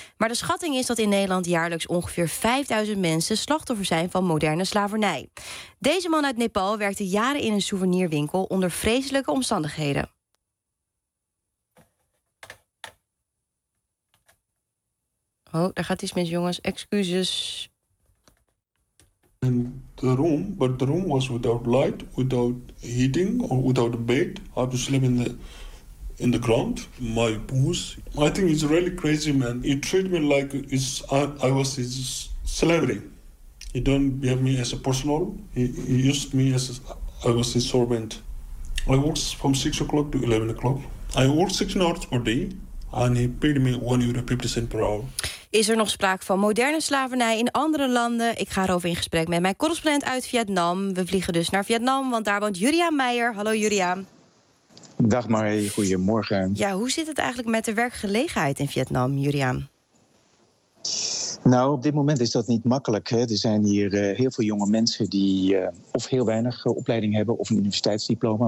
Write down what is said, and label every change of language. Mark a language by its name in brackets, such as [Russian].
[Dutch] Maar de schatting is dat in Nederland jaarlijks ongeveer 5000 mensen slachtoffer zijn van moderne slavernij. Deze man uit Nepal werkte jaren in een souvenirwinkel onder vreselijke omstandigheden. Oh, daar gaat iets mis, jongens. Excuses. En de room, [English] but the room was without light, without heating, or without a bed. I was sleeping in the ground. My boss, I think he's really crazy, man. He treated me like I was his celebrity. He don't behave me as a personal. He used me as I was his servant. I worked from 6 o'clock to 11 o'clock. I worked 16 hours per day, and he paid me €1.50 per hour. [Dutch] Is er nog sprake van moderne slavernij in andere landen? Ik ga erover in gesprek met mijn correspondent uit Vietnam. We vliegen dus naar Vietnam, want daar woont Juriaan Meijer. Hallo Juriaan. Dag Marie, goedemorgen. Ja, hoe zit het eigenlijk met de werkgelegenheid in Vietnam, Juriaan? Nou, op dit moment is dat niet makkelijk. Hè. Er zijn hier heel veel jonge mensen die of heel weinig opleiding hebben of een universiteitsdiploma.